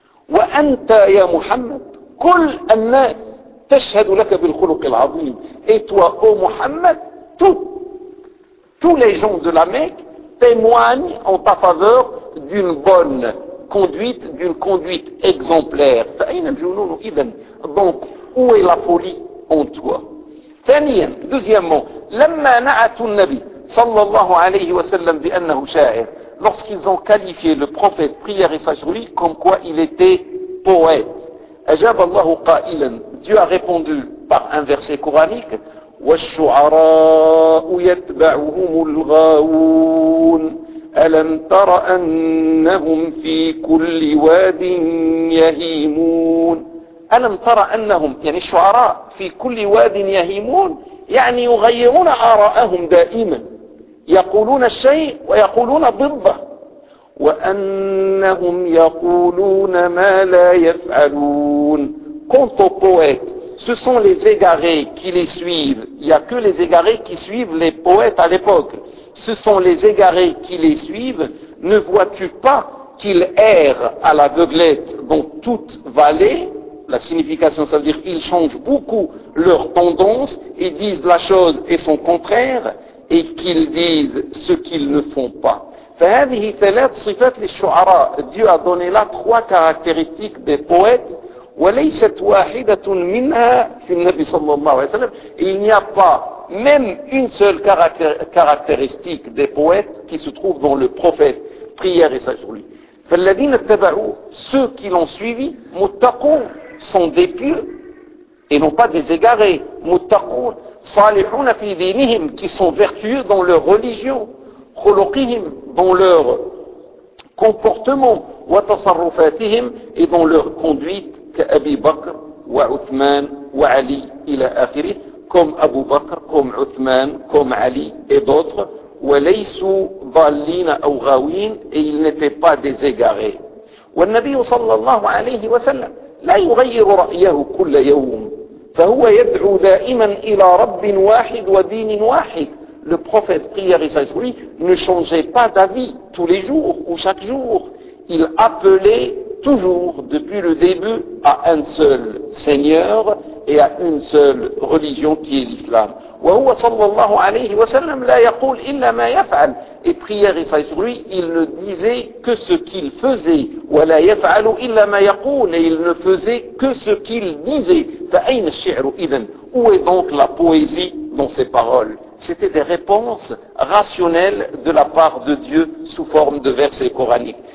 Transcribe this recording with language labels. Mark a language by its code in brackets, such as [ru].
[ar] وَأَنْتَ يَا مُحَمَّدْ كُلْ أَنَّاسِ تَشْهَدُ لَكَ بِالْخُلُقِ الْعَظِيمِ. [fr] Et toi, ô Mohamed, tous les gens de la Mecque témoignent en ta faveur d'une bonne conduite, d'une conduite exemplaire. [ar] فَأَيْنَ الْجُنُونُ إِذَنْ. [fr] Donc, où est la folie en toi? [ar] ثانياً, [fr] deuxièmement, [ar] لَمَّا نَعَتُ النَّبِي صَلَّى اللَّهُ عَلَيْهِ وَسَلَّمْ بِأَنَّهُ شَاعِرٌ. [fr] Lorsqu'ils ont qualifié le prophète, prière et salut sur lui, comme quoi il était poète. [ar] أجاب الله قائلا. Dieu a répondu par un verset coranique. والشعراء يتبعهم الغاوون ألم تر أنهم في كل واد يهيمون. ألم تر أنهم, يعني الشعراء, في كل واد يهيمون, يعني يغيرون آراءهم دائما, يقولون الشيء ويقولون ضده. وأنهم يقولون ما لا يفعلون. [fr] Quant aux poètes, ce sont les égarés qui les suivent. Il n'y a que les égarés qui suivent les poètes à l'époque. Ce sont les égarés qui les suivent. Ne vois-tu pas qu'ils errent à l'aveuglette dans toute vallée? La signification, ça veut dire qu'ils changent beaucoup leur tendance et disent la chose et son contraire, et qu'ils disent ce qu'ils ne font pas. [ar] فَهَذِهِ ثَلَاثُ صِفَاتِ لِلشُعَرَاءِ. [fr] Dieu a donné là trois caractéristiques des poètes. [ar] وَلَيْسَتْ وَاحِدَةٌ مِنْهَا فِي النَّبِي صَلَّى اللَّهُ عَلَيْهِ وَسَلَّمْ. [fr] Il n'y a pas même une seule caractéristique des poètes qui se trouve dans le prophète, prière et salut sur lui. [ar] فَالَّذِينَ اتَّبَعُوا. [fr] Ceux qui l'ont suivi, مُتَّقُونَ, sont des pieux et non pas des égarés. [ar] مُتَّقُونَ صالحون في دينهم, [fr] qui sont vertueux dans leur religion. [ar] خلقهم, [fr] dans leur comportement. [ar] وتصرفاتهم إذن [fr] leur conduite [ar] كأبي بكر وعثمان وعلي إلى آخره كم أبو بكر كم عثمان كم علي إدوتر وليسوا ضالين أو غاوين إل نتي با دي زيغاري. والنبي صلى الله عليه وسلم لا يغير رأيه كل يوم، فهو يدعو دائما إلى رب واحد ودين واحد. [fr] Le prophète prière et sagesse, lui, ne changeait pas d'avis tous les jours ou chaque jour. Il appelait toujours, depuis le début, à un seul Seigneur et à une seule religion qui est l'islam. [ar] وهو صلى الله عليه وسلم لا يقول إلا ما يفعل. [fr] Et prière et sagesse, lui, il ne disait que ce qu'il faisait. [ar] ولا يفعل إلا ما يقول. [fr] Et il ne faisait que ce qu'il disait. [ar] فأين الشعر إذن? [fr] Où est donc la poésie dans ses paroles? C'était des réponses rationnelles de la part de Dieu sous forme de versets coraniques.